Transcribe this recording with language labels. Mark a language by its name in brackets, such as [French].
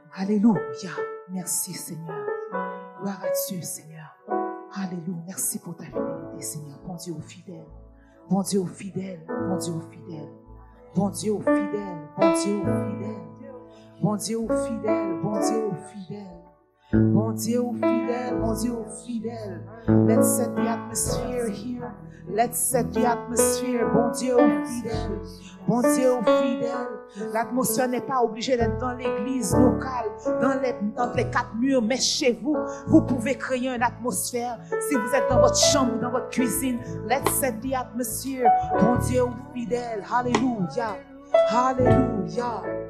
[French] Alléluia. Merci Seigneur. Gloire à Dieu Seigneur. Alléluia. Merci pour ta fidélité Seigneur. Bon Dieu fidèle. Bon Dieu fidèle. Bon Dieu fidèle. Bon Dieu fidèle. Bon Dieu fidèle. Bon Dieu fidèle. Bon Dieu fidèle. Bon Dieu fidèle, bon Dieu fidèle. [English] Let's set the atmosphere here. Let's set the atmosphere. [French] Bon Dieu fidèle. Bon Dieu fidèle. L'atmosphère n'est pas obligée d'être dans l'église locale, dans les quatre murs, mais chez vous, vous pouvez créer une atmosphère. Si vous êtes dans votre chambre ou dans votre cuisine, [English] let's set the atmosphere. [French] Bon Dieu fidèle. Alléluia. Alléluia.